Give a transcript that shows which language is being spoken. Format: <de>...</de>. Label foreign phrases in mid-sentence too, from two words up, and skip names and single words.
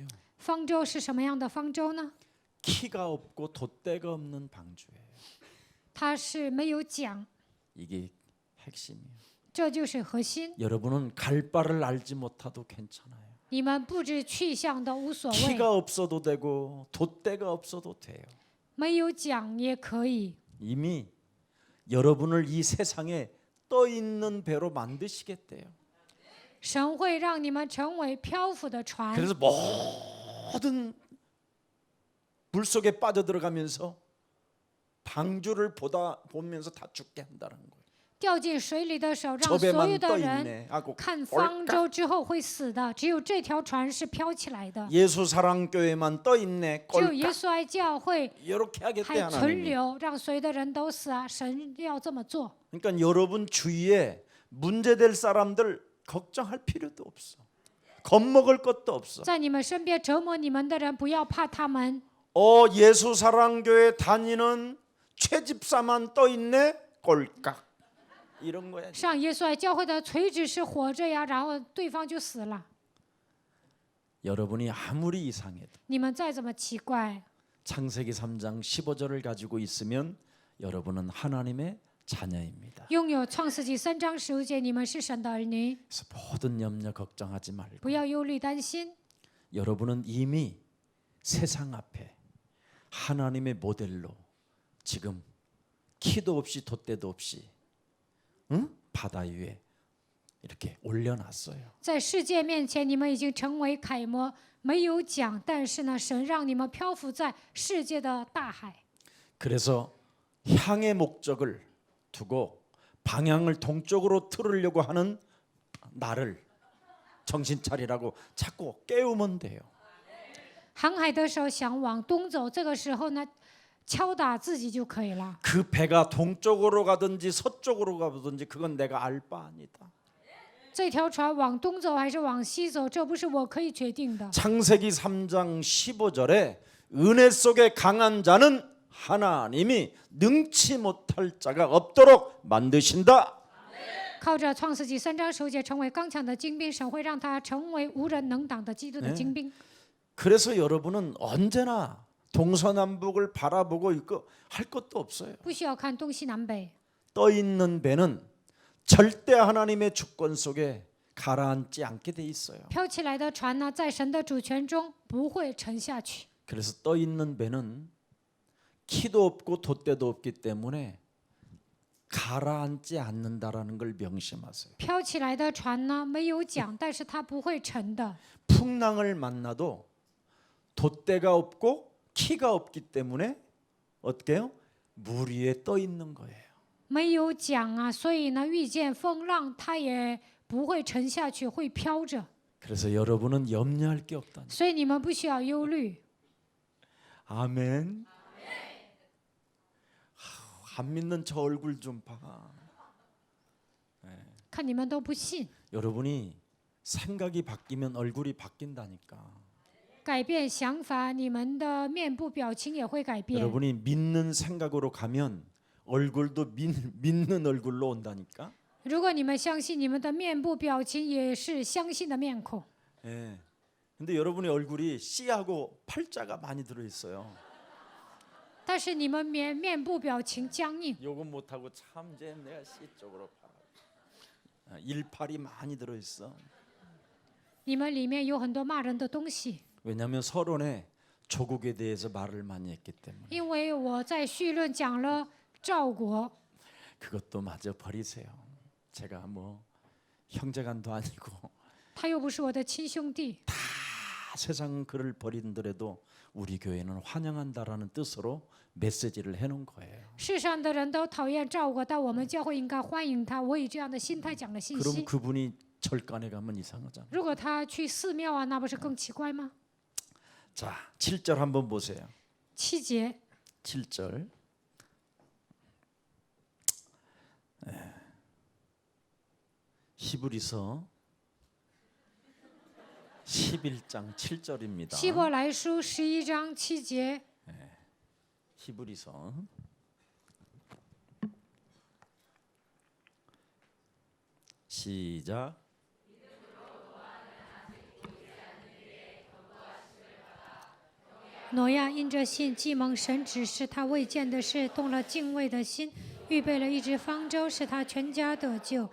<zh>方舟是什么样的方舟呢？</zh> <ko>키가 없고 돛대가 없는 방주예요.</ko> <zh>它是没有桨，</zh> <ko>이게 핵심이에요.</ko> <zh>这就是核心。</zh> <ko>여러분은 갈 바를 알지 못해도 괜찮아요.</ko> <zh>你们不知去向都无所谓，</zh> <ko>키가 없어도 되고 돛대가 없어도 돼요.</ko> <zh>没有桨也可以。</zh> <ko>이미 여러분을 이 세상에 떠 있는 배로 만드시겠대요.</ko> <zh>神会让你们成为漂浮的船，</zh> <ko>그래서 모든 물 속에 빠져들어가면서 방주를 보면서 다 죽게 한다는 거예요.</ko> <zh>掉进水里的时候，让</zh> <ko>저</ko> <zh>所有</zh> <ko>배만</ko> <zh>的</zh> <ko>떠</ko> <zh>人</zh> <ko>있네 하고</ko> <zh>看方舟之后会死的。只有这条船是飘起来的，</zh> <ko>예수 사랑 교회만 떠 있네</ko> <zh>只有耶</zh> <ko>꼴깍</ko> <zh>稣爱教会</zh> <ko>이렇게 하겠대</ko> <zh>还存</zh> <ko>하나님이.</ko> <zh>留，让所有的人都死啊！神要这么做。</zh> <ko>그러니까 여러분 주위에 문제될 사람들 걱정할 필요도 없어. 겁먹을 것도 없어.</ko> <zh>在你们身边折磨你们的人，不要怕他们。</zh> <ko>예수 사랑 교회 다니는 최집사만 떠 있네 꼴깍. 이런 거야.</ko> <zh>上耶稣爱教会的垂直是活着呀，然后对方就死了。</zh> <ko>여러분이 아무리 이상해도</ko> <zh>你们再怎么奇怪，</zh> <ko>창세기 3장 15절을 가지고 있으면 여러분은 하나님의 자녀입니다.</ko> <zh>拥有创世纪3章15节，你们是神的儿女，</zh> <ko>그래서 모든 염려 걱정하지 말고</ko> <zh>不要忧虑担心。</zh> <ko>여러분은 이미 세상 앞에 하나님의 모델로 지금 키도 없이 돛대도 없이 바다 위에 이렇게 올려놨어요.</ko> <zh>在世界面前，你们已经成为楷模，没有桨，但是呢，神让你们漂浮在世界的大海。</zh> <ko>그래서 향의 목적을 두고 방향을 동쪽으로 틀으려고 하는 나를 정신 차리라고 자꾸 깨우면 돼요.</ko> <zh>航海的时候想往东走，这个时候呢，敲打自己就可以了。</zh> <ko>그 배가 동쪽으로 가든지 서쪽으로 가든지 그건 내가 알 바 아니다.</ko> <zh>这条船往东走还是往西走，这不是我可以决定的。</zh> <ko>창세기 3장 15절에 은혜 속에 강한 자는 하나님이 능치 못할 자가 없도록 만드신다.</ko> <zh>靠着创世纪3章15节成为刚强的精兵，神会让他成为无人能挡的基督的精兵。</zh> <ko>그래서 여러분은 언제나 동서남북을 바라보고 있고 할 것도 없어요.</ko> <zh>不需要看东西南北，</zh> <ko>떠 있는 배는 절대 하나님의 주권 속에 가라앉지 않게 돼 있어요.</ko> <zh>飘起来的船呢，在神的主权中不会沉下去。</zh> <ko>그래서 떠 있는 배는 키도 없고 돛대도 없기 때문에 가라앉지 않는다라는 걸 명심하세요.</ko> <zh>飘起来的船呢，没有桨，但是它不会沉的。</zh> <ko>풍랑을 만나도 돛대가 없고 키가 없기 때문에 어떻게 해요? 물 위에 떠 있는 거예요.</ko> <zh>没有桨啊，所以呢，遇见风浪，它也不会沉下去，会飘着。</zh> <ko>그래서 여러분은 염려할 게 없다.</ko> <zh>所以你们不需要忧虑。</zh> <ko>아멘. 안 믿는 저 얼굴 좀 봐.</ko> <zh>看你们都不信，</zh> <ko>여러분이 생각이 바뀌면 얼굴이 바뀐다니까.</ko> <zh>改变想法，你们的面部表情也会改变。</zh> <ko>여러분이 믿는 생각으로 가면 얼굴도 믿는 얼굴로 온다니까.</ko> <zh>如果你们相信，你们的面部表情也是相信的面孔。</zh> <ko>예. 근데 여러분의 얼굴이 C하고 팔자가 많이 들어 있어요.</ko> <zh>但是你们面部表情僵硬，</zh> <ko>요거 못 하고 참 이제 내가 C 쪽으로 봐. 18이 많이 들어 있어.</ko> <zh>你们里面有很多骂人的东西。</zh> <ko>왜냐하면 서론에 조국에 대해서 말을 많이 했기 때문에.</ko> <zh>因为我在绪论讲了赵国，</zh> <ko>그것도 마저 버리세요. 제가 뭐 형제간도 아니고</ko> <zh>他又不是我的亲兄弟。</zh> <ko>다 세상 그를 버린더라도 우리 교회는 환영한다라는 뜻으로 메시지를 해놓은 거예요.</ko> <zh>世上的人都讨厌赵国，但我们教会应该欢迎他。我以这样的心态讲了信</zh> <ko>그럼</ko> <zh>息。</zh> <ko>그분이 절간에 가면 이상하잖아.</ko> <zh>如果他去寺庙啊，那不是更奇怪吗？</zh> <ko>자, 7절 한번 보세요.</ko> <zh>7节，</zh> <ko>7절. 히브리서 11장 7절입니다.</ko> <zh>希伯来书11章7节，</zh> <ko>히브리서 시작.</ko> <zh>“ 挪亚因着信，既蒙神指示他未见的事，动了敬畏的心，预备了一只方舟，使他全家得救。</zh>